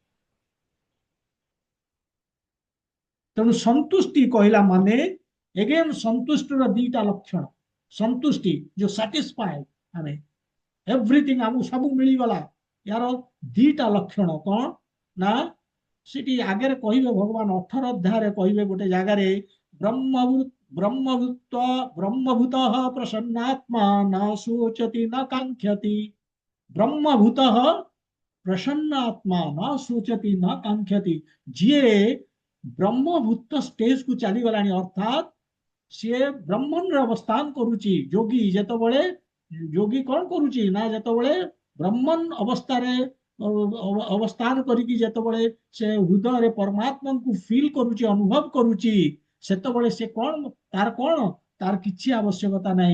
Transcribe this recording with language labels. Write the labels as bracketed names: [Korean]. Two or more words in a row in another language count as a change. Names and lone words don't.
[Odia] ତେଣୁ ସନ୍ତୁଷ୍ଟି କହିଲା ମାନେ, ଏଗେନ୍ ସନ୍ତୁଷ୍ଟିର ଦିଟା ଲକ୍ଷଣ। ସନ୍ତୁଷ୍ଟି ଯୋଉ ସାଟିସ୍ଫାଏ, ଆମେ ଏଭ୍ରିଥିଙ୍ଗ ଆମକୁ ସବୁ ମିଳିଗଲା, ୟାର ଦିଟା ଲକ୍ଷଣ କଣ ନା, ସେଠି ଆଗରେ କହିବେ ଭଗବାନ 18 ଅଧ୍ୟାୟରେ କହିବେ ଗୋଟେ ଜାଗାରେ, [Sanskrit] ब्रह्मभूत ब्रह्मभूतः प्रसन्नात्मा न शोचति न कांक्षति। ब्रह्मभूतः प्रसन्नात्मा न शोचति न कांक्षति। [Odia] ଯିଏ ବ୍ରହ୍ମଭୂତ ଷ୍ଟେଜ କୁ ଚାଲିଗଲାଣି ଅର୍ଥାତ୍ ସିଏ ବ୍ରହ୍ମରେ ଅବସ୍ଥାନ କରୁଛି। ଯୋଗୀ ଯେତେବେଳେ ଯୋଗୀ କଣ କରୁଛି ନା ଯେତେବେଳେ ବ୍ରହ୍ମନ୍ ଅବସ୍ଥାରେ ଅବସ୍ଥାନ କରିକି ଯେତେବେଳେ ସେ ହୃଦୟରେ ପରମାତ୍ମାଙ୍କୁ ଫିଲ୍ କରୁଛି ଅନୁଭବ କରୁଛି ସେତେବେଳେ ସେ ତାର କିଛି ଆବଶ୍ୟକତା ନାହିଁ।